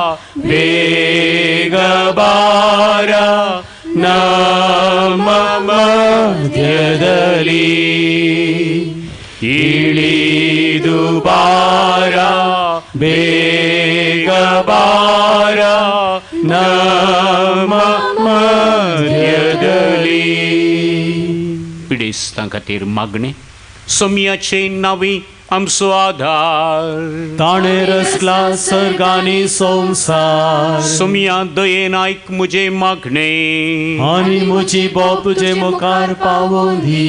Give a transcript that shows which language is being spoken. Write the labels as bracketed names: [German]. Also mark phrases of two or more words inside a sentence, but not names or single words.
[Kannada] बेगबारा ನಮ್ಮ ಮಧ್ಯದಲ್ಲಿ ಇಳಿದು ಬಾರ ಬೇಗ ಬಾರ ನಮ್ಮ ಮಧ್ಯದಲ್ಲಿ. [Konkani] पिडेस्तां खातीर मागणे. सोमयाचे नावी आमचो आधार. ताणे रचला सर्गानी संसार. सोमया दयेन आयक मुजे मागणे आनी म्हजी बोब तुजे मुखार पावोवन दी.